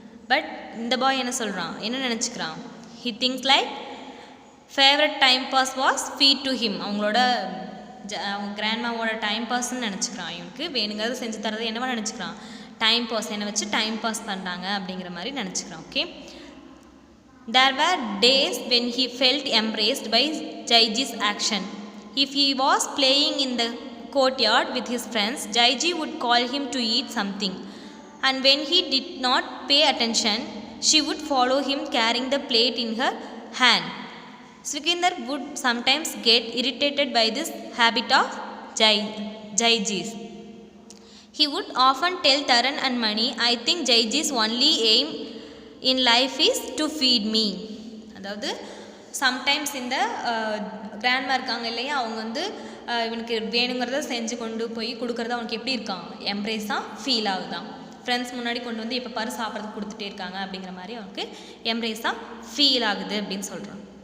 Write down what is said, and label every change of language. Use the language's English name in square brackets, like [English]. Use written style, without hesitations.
[Tamil] But இந்த பாய் என்ன சொல்கிறான்? என்ன நினச்சிக்கிறான்? [English] He thinks like favourite time pass was feed to him. [Tamil] அவங்க கிராண்ட்மாவோட டைம் பாஸ்ன்னு நினச்சிக்கிறான். இவனுக்கு வேணுங்கிறத செஞ்சு தரது என்னவா நினச்சிக்கிறான்? டைம் பாஸ், என்னை வச்சு டைம் பாஸ் பண்ணுறாங்க அப்படிங்கிற மாதிரி நினச்சிக்கிறான். [English] Okay, there were days when he felt embraced by Jhaaji's action. If he was playing in the courtyard with his friends, Jhaaiji would call him to eat something. And when he did not pay attention, she would follow him carrying the plate in her hand. Sukhvinder would sometimes get irritated by this habit of Jhaaji's. He would often tell Taran and Mani, "I think Jhaaji's only aim in life is to feed me." [Tamil] அதாவது sometimes இந்த grandma இருக்காங்க இல்லையா, அவங்க வந்து இவனுக்கு வேணுங்கிறத செஞ்சு கொண்டு போய் கொடுக்குறது அவனுக்கு எப்படி இருக்கான்? எம்ப்ரேஸாக ஃபீல் ஆகுதான். ஃப்ரெண்ட்ஸ் முன்னாடி கொண்டு வந்து இப்போ பாரு சாப்பிட்றதுக்கு கொடுத்துட்டே இருக்காங்க அப்படிங்கிற மாதிரி அவனுக்கு எம்ப்ரேஸாக ஃபீல் ஆகுது அப்படின்னு சொல்கிறான்.